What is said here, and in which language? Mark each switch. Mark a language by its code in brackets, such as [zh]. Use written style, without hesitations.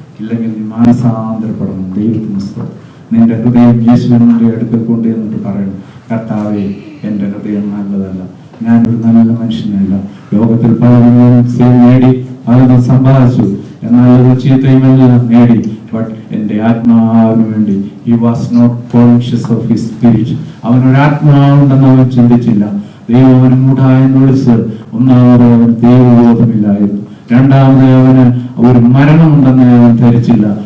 [ml] ഇല്ലെങ്കിൽ നീ മാനസാന്തരപ്പെടണം. ദൈവത്തിന് സ്തോത്രം. നിന്റെ ഹൃദയം യേശുവിന്റെ അടുക്കൽ കൊണ്ട് എന്നിട്ട് പറയണം, കർത്താവേ എന്റെ ഹൃദയം നല്ലതല്ല, ഞാനൊരു നല്ല മനുഷ്യനല്ല, ലോകത്തിൽ പലരും നേടി പലതും സമ്പാദിച്ചു, എന്നാൽ ഒരു ചീത്തയുമെല്ലാം നേടി. ബട്ട് എന്റെ ആത്മാവിന് വേണ്ടി [en] he was not conscious of his spirit. [ml] അവനൊരു ആത്മാവുണ്ടെന്ന് അവൻ ചിന്തിച്ചില്ല. ദൈവം അവന് മൂഢായെന്ന് വിളിച്ച് ഒന്നാമത് അവന് ദൈവബോധമില്ലായിരുന്നു. രണ്ടാമത് അവന് ഒരു മരണമുണ്ടെന്ന് അവൻ ധരിച്ചില്ല.